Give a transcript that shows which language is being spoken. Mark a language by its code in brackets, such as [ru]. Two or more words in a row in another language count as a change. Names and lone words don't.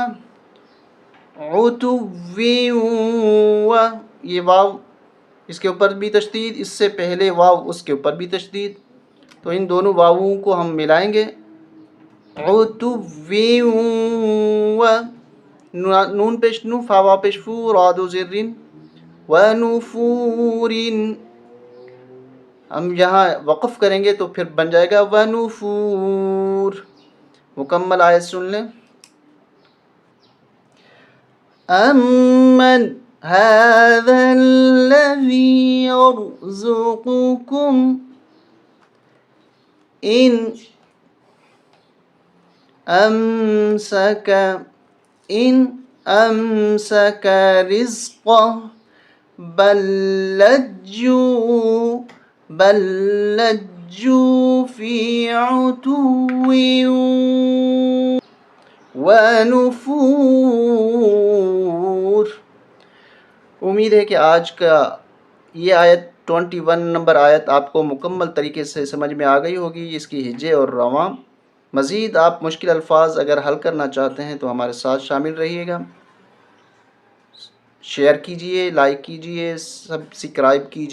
[ar] عتو و، [ur] یہ واو اس کے اوپر بھی تشدید، اس سے پہلے واو اس کے اوپر بھی تشدید، تو ان دونوں واووں کو ہم ملائیں گے۔ [ar] عتو و، [ur] نون پیش نو، فا واو پیش فو، را دو زیر رن، [ar] و نفور۔ [ur] ہم یہاں وقف کریں گے تو پھر بن جائے گا ونفور، مکمل آیت سن لیں. [ar] امن هذا الذي يرزقكم إن أمسك رزقه بل لجوا في عتو ونفور. [ur] امید ہے کہ آج کا یہ آیت 21 نمبر آیت آپ کو مکمل طریقے سے سمجھ میں آ گئی ہوگی، اس کی ہجے اور رواں. مزید آپ مشکل الفاظ اگر حل کرنا چاہتے ہیں تو ہمارے ساتھ شامل رہیے گا. شیئر کیجئے، لائک کیجئے، سبسکرائب کیجئے.